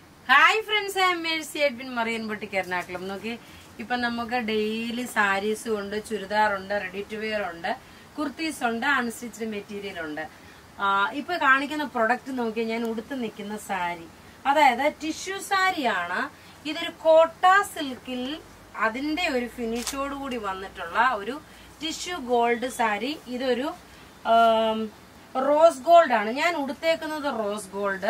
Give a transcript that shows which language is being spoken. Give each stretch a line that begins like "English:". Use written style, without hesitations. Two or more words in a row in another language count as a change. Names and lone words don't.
English: Hi friends, I am Mercy Edwin Marian Boutique Ernakulam.
Malayalam: Okay, ഇപ്പോ നമുക്ക്
English: daily sarees
Malayalam: ഉണ്ട്, ചുരിദാർ ഉണ്ട്,
English: ready to wear undu, kurtis undu, unstitched material undu.
Malayalam: Ipa കാണിക്കുന്ന പ്രൊഡക്റ്റ് നോക്കി ഞാൻ ഉടുത്ത് നിൽക്കുന്ന സാരി, അതായത് ടിഷ്യൂ സാരിയാണ്. ഇതൊരു കോട്ട സിൽക്കിൽ അതിന്റെ ഒരു ഫിനിഷോട് കൂടി വന്നിട്ടുള്ള ഒരു
English: tissue gold
Malayalam: സാരി. ഇതൊരു
English: rose gold
Malayalam: ആണ് ഞാൻ ഉടുത്തേക്കുന്നത്,
English: rose gold.